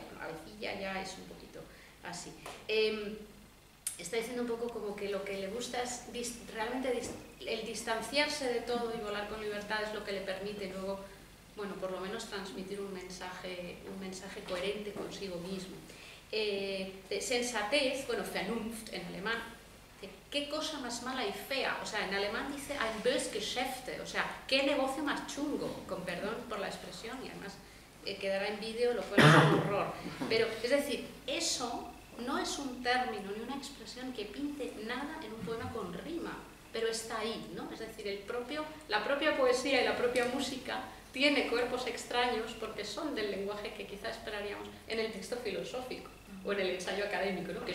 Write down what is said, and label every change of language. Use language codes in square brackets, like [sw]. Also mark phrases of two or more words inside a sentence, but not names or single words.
[es] Bueno, avecilla ya es un poquito así. Está diciendo un poco como que lo que le gusta es realmente el distanciarse de todo y volar con libertad es lo que le permite luego, bueno, por lo menos transmitir un mensaje coherente consigo mismo. De sensatez, bueno, Vernunft en alemán, qué cosa más mala y fea, o sea, en alemán dice [de] ein böses Geschäfte, [es] o sea, qué negocio más chungo, con perdón por la expresión, y además quedará en vídeo, lo cual es un horror. Pero, es decir, eso no es un término ni una expresión que pinte nada en un poema con rima, pero está ahí, ¿no? Es decir, la propia poesía y la propia música tiene cuerpos extraños porque son del lenguaje que quizás esperaríamos en el texto filosófico o en el ensayo académico, ¿no?